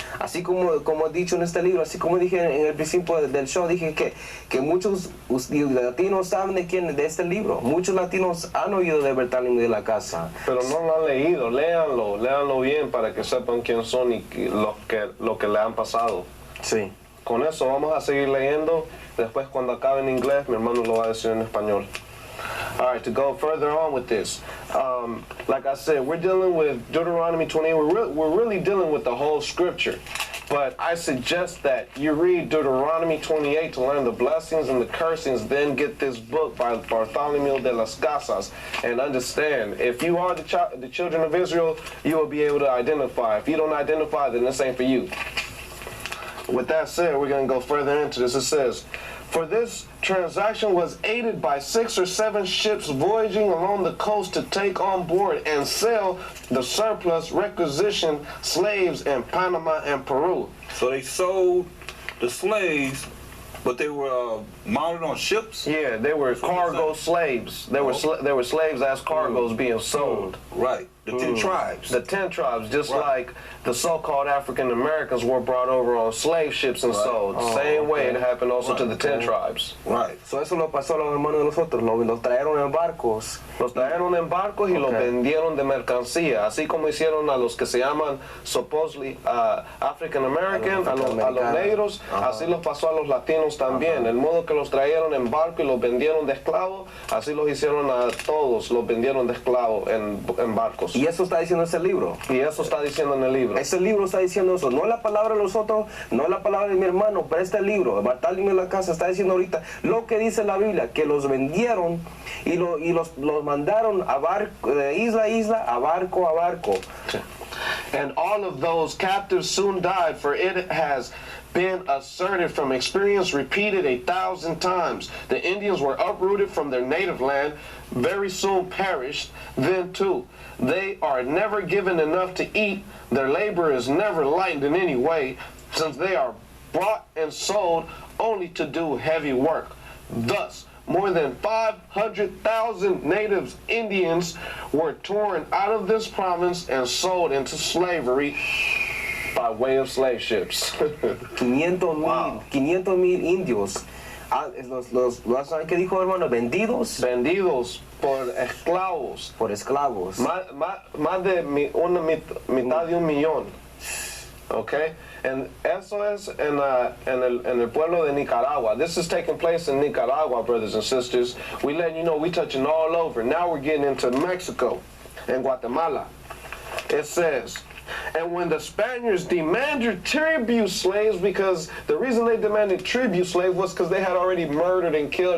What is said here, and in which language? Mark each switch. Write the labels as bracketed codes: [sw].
[es] Así como he dicho en este libro, así como dije en el principio del show, dije que muchos latinos saben de este libro. Muchos latinos han oído de Bartholomew de la Casa. Pero no lo han leído, léanlo bien para que sepan quién son y lo que le han pasado. Sí. Con eso vamos a seguir leyendo. Después, cuando acabe en inglés, mi hermano lo va a decir en español. [en] All right, to go further on with this, like I said, we're dealing with Deuteronomy 28. We're really dealing with the whole scripture. But I suggest that you read Deuteronomy 28 to learn the blessings and the cursings, then get this book by Bartholomew de las Casas and understand. If you are the children of Israel, you will be able to identify. If you don't identify, then this ain't for you. With that said, we're going to go further into this. It says, for this transaction was aided by 6 or 7 ships voyaging along the coast to take on board and sell the surplus requisition slaves in Panama and Peru. So they sold the slaves, but they were mounted on ships? Yeah, they were cargo slaves. They were slaves as cargoes being sold. Right. The 10 tribes. The 10 tribes, just like the so-called African Americans were brought over on slave ships and sold. Same way it happened also to the 10 tribes. Right. [es] So eso lo pasó a los hermanos de nosotros, los trajeron en barcos. Los trajeron en barcos y los vendieron de mercancía, así como hicieron a los que se llaman [en] supposedly African American, [es] a los negros, así los pasó a los latinos también. El modo que los trajeron en barco y los vendieron de esclavos, así los hicieron a todos, los vendieron de esclavos en barcos. Y eso está diciendo ese libro. Y eso está diciendo en el libro. Ese libro está diciendo eso. No es la palabra de nosotros, no es la palabra de mi hermano, pero este libro, Bartholomew de la Casa, está diciendo ahorita lo que dice la Biblia, que los vendieron y los mandaron a barco, de isla a isla, a barco a barco. [en] And all of those captives soon died, for it has been asserted from experience, repeated 1,000 times. The Indians were uprooted from their native land, very soon perished. Then too, they are never given enough to eat. Their labor is never lightened in any way, since they are bought and sold only to do heavy work. Thus, more than 500,000 native Indians were torn out of this province and sold into slavery by way of slave ships. [es] 500,000 indios. ¿Saben qué dijo, hermano? Vendidos por esclavos. Por esclavos. Más de mitad de un millón. Okay? [en] And [es] eso es en el pueblo de Nicaragua. [en] This is taking place in Nicaragua, brothers and sisters. We letting you know we touching all over. Now we're getting into Mexico and Guatemala. It says, and when the Spaniards demanded tribute slaves, because the reason they demanded tribute slaves was because they had already murdered and killed